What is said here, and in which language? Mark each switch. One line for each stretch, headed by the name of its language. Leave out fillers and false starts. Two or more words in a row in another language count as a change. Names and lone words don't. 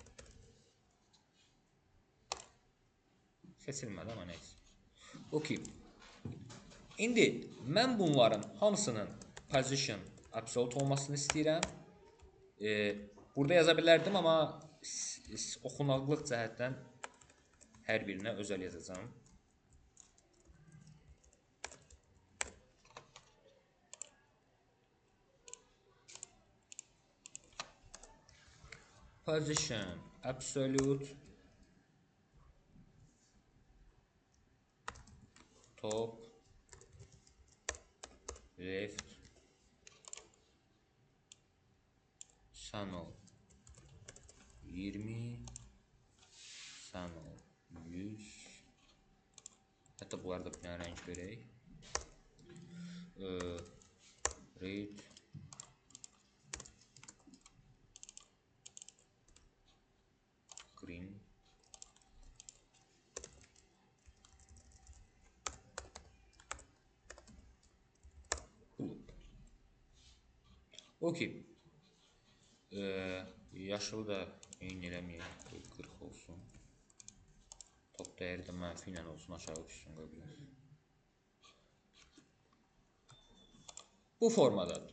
Azerbaijani: Seçilmədi amma neyse. Okey. İndi mən bunların hamısının
English: position absolute
Azerbaijani: olmasını istəyirəm. Burada yaza bilərdim amma oxunaqlıq cəhətdən hər birinə özəl yazacağım.
English: Position absolute top left channel
Azerbaijani: 20 channel 100 hətta bunları da bir dənə rəng verək.
English: Red green blue.
Azerbaijani: Okey. Yaşılı da eyni eləməyək, 40 olsun. Top dəyəri də mənfi ilə olsun, aşağı düşsün qoyulur. Bu formadadır.